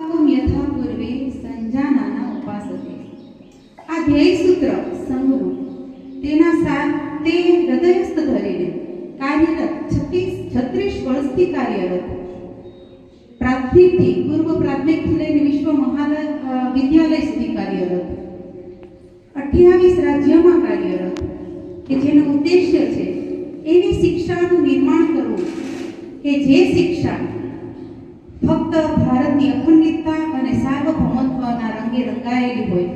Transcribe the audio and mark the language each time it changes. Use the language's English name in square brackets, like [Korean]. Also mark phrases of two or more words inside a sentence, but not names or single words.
[Sanskrit] अस्माकं यथा पूर्वे संजानाना उपासते। [Gujarati] આ ધ્યેય સૂત્ર સંગરૂપ તેના સાથે હૃદયસ્થ ધરીને કાર્યરત 36 વર્ષથી કાર્યરત પ્રાથમિકથી પૂર્વ પ્રાથમિકથી લઈને વિશ્વ મહાવિદ્યાલય સુધી કાર્યરત 28 રાજ્યોમાં કાર્યરત કે જેનો ઉદ્દેશ્ય છે એવી શિક્ષાનું નિર્માણ કરવું કે જે શિક્ષા ફક્ત ભારતની અખંડિતતા અને સાર્વભૌમત્વના રંગે રંગાયેલી હોય।